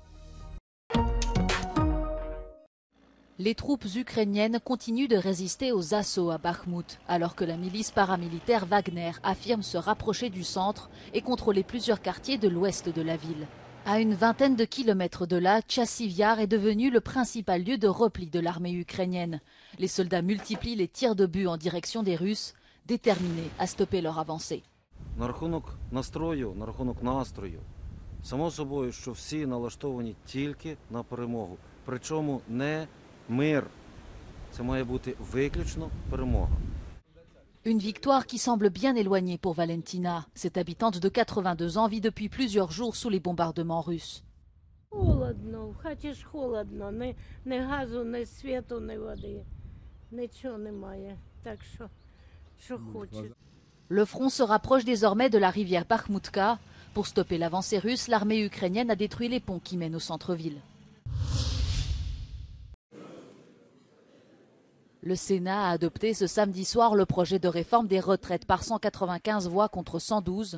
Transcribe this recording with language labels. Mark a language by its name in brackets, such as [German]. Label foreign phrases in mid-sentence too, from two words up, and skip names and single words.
[French] Les troupes ukrainiennes continuent de résister aux assauts à Bakhmout, alors que la milice paramilitaire Wagner affirme se rapprocher du centre et contrôler plusieurs quartiers de l'ouest de la ville. À une vingtaine de kilomètres de là, Chassiv Yar est devenu le principal lieu de repli de l'armée ukrainienne. Les soldats multiplient les tirs d'obus en direction des Russes, déterminés à stopper leur avancée. [Ukrainian] Само собою, що всі налаштовані тільки на перемогу. Причому не мир. Це має бути виключно перемога. [French] Une victoire qui semble bien éloignée pour Valentina. Cette habitante de 82 ans vit depuis plusieurs jours sous les bombardements russes. [Ukrainian] Холодно, в хаті ж холодно, ні газу, ні світу, ні води. Нічого немає, так що хоче. [French] Le front se rapproche désormais de la rivière Bakhmutka. Pour stopper l'avancée russe, l'armée ukrainienne a détruit les ponts qui mènent au centre-ville. Le Sénat a adopté ce samedi soir le projet de réforme des retraites par 195 voix contre 112.